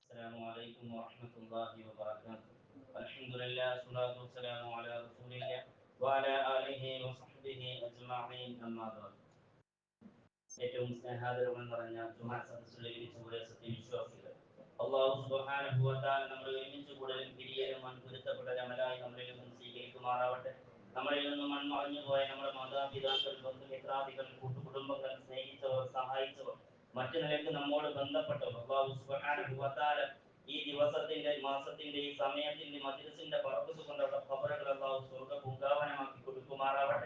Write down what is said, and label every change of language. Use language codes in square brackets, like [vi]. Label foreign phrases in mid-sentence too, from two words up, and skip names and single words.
[ar] السلام عليكم ورحمة الله وبركاته. الحمد لله والصلاة والسلام على رسول الله وعلى آله وصحبه أجمعين أما بعد. [ml] ഏറ്റവും സ്നേഹാദരവൻ നിറഞ്ഞ ജുമാ സദസ്സിലേക്ക് കൂടെ സത്യവിശ്വാസികൾ, [ar] الله سبحانه وتعالى [ml] നമ്മളെ ഒരുമിച്ച് കൂടലും പിരിയലും പൊരുത്തപ്പെട്ട അമലായി നമ്മളിൽ നിന്നും സ്വീകരിക്കുമാറാവട്ടെ. നമ്മളിൽ നിന്നും മൺമറഞ്ഞു പോയ നമ്മുടെ മാതാപിതാക്കൾ, ബന്ധുമിത്രാദികൾ, കൂട്ടുകുടുംബങ്ങൾ, സ്നേഹിച്ചവർ, സഹായിച്ചവർ, മറ്റു നിലയ്ക്ക് നമ്മോട് ബന്ധപ്പെട്ടവർ [ar] الله سبحانه وتعالى [ml] ഈ ദിവസത്തിന്റെ മാസത്തിന്റെ ഈ സമയത്തിന്റെ മജ്‌ലിസിന്റെ ബറക്കത്ത് കൊണ്ട് അവരുടെ ഖബറുകൾ അല്ലാഹു സ്വർഗ്ഗ പൂങ്കാവനമാക്കി കൊടുക്കുമാറാവട്ടെ.